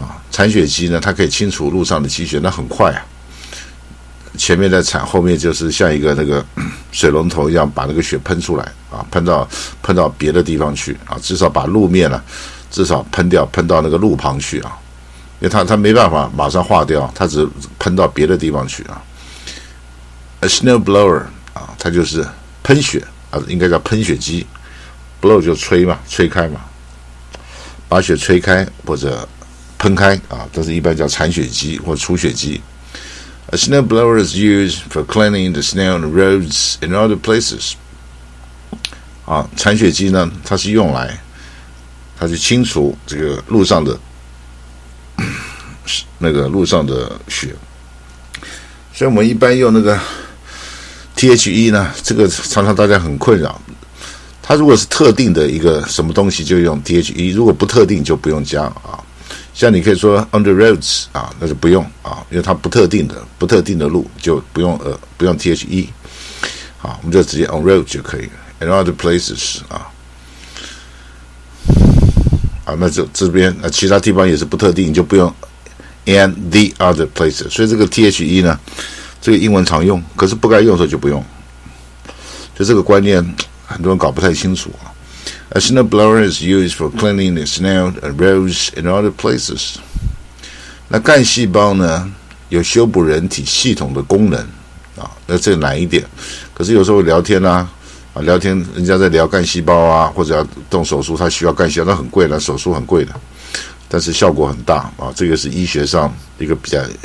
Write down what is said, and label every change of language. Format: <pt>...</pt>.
<zh>铲雪机呢，它可以清除路上的积雪，那很快前面在铲，后面就是像一个那个水龙头一样，把那个雪喷出来喷到别的地方去至少把路面至少喷到那个路旁去因为它没办法马上化掉，它只喷到别的地方去</zh> <en>A snow blower</en> <zh>它就是喷雪应该叫喷雪机 ，blow 就吹嘛，吹开嘛，把雪吹开或者喷开这是一般叫铲雪机或除雪机。</zh> <en>A snow blower is used for cleaning the snow on the roads and other places.</en> <zh>铲雪机呢，它是用来，它去清除这个路上的雪。所以我们一般用那个 THE 呢，这个常常大家很困扰。它如果是特定的一个什么东西，就用 THE； 如果不特定，就不用加像你可以说</zh> <en>on the roads</en> <zh>那就不用因为它不特定的路就不用THE 我们就直接</zh> <en>on road</en> <zh>就可以了。</zh> <en>And other places</en> <zh>那这边其他地方也是不特定，你就不用</zh> <en>and the other places。</en> <zh>所以这个 THE 呢，这个英文常用，可是不该用的时候就不用。就这个观念，很多人搞不太清楚</zh> <en>A snow blower is used for cleaning the snow on roads and other places.</en> <zh>那干细胞呢，有修补人体系统的功能那这个难一点。可是有时候聊天聊天人家在聊干细胞或者要动手术，他需要干细胞，那很贵的，手术很贵的，但是效果很大这个是医学上一个比较</zh>